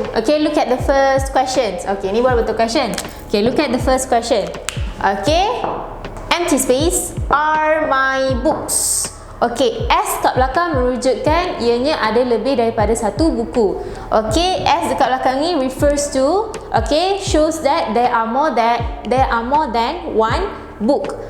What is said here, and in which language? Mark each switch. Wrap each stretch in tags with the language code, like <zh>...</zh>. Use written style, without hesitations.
<en>Okay, look at the first question. Okay, ni baru betul question. Okay, look at the first question. Okay, empty space are my books.</en> <ms>Okay, S kat belakang merujukkan ianya ada lebih daripada satu buku.</ms> <en>Okay, S</en> <ms>dekat belakang ni</ms> <en>refers to, okay, shows that there are more than one book.</en>